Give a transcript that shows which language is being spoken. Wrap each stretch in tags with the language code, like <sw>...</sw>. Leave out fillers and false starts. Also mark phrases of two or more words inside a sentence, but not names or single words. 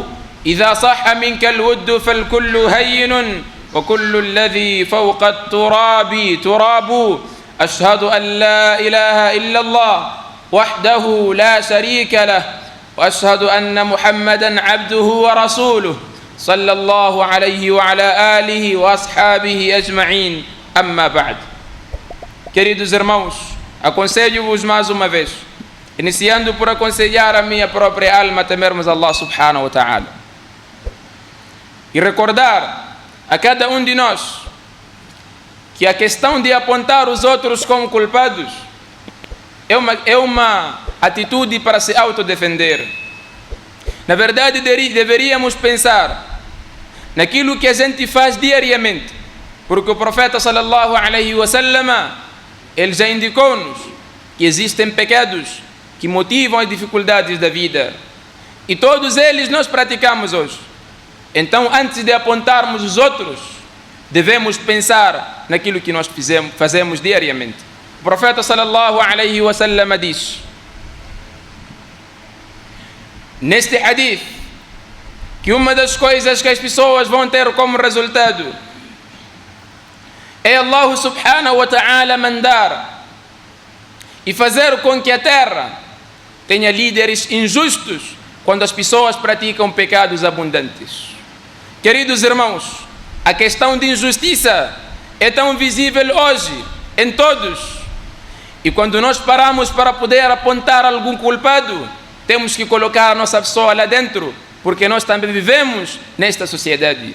<ar>إذا صح منك الود فالكل هين، وكل الذي فوق التراب تراب. أشهد أن لا إله إلا الله وحده لا شريك له، وأشهد أن محمدا عبده ورسوله صلى الله عليه وعلى آله وأصحابه أجمعين. أما بعد.</ar> <pt>Queridos irmãos, aconselho-vos mais uma vez, iniciando por aconselhar a minha própria alma a temermos</pt> <ar>الله سبحانه وتعالى</ar> <pt>e recordar a cada um de nós que a questão de apontar os outros como culpados é uma atitude para se autodefender. Na verdade, deveríamos pensar naquilo que a gente faz diariamente, porque o profeta</pt> <ar>صلى الله عليه وسلم,</ar> <pt>ele já indicou-nos que existem pecados que motivam as dificuldades da vida, e todos eles nós praticamos hoje. Então, antes de apontarmos os outros, devemos pensar naquilo que nós fazemos diariamente. O profeta</pt> <ar>صلى الله عليه وسلم</ar> <pt>diz, neste hadith, que uma das coisas que as pessoas vão ter como resultado é</pt> <ar>الله سبحانه وتعالى</ar> <pt>mandar e fazer com que a terra tenha líderes injustos quando as pessoas praticam pecados abundantes. Queridos irmãos, a questão de injustiça é tão visível hoje em todos, e quando nós paramos para poder apontar algum culpado, temos que colocar a nossa pessoa lá dentro, porque nós também vivemos nesta sociedade.</pt>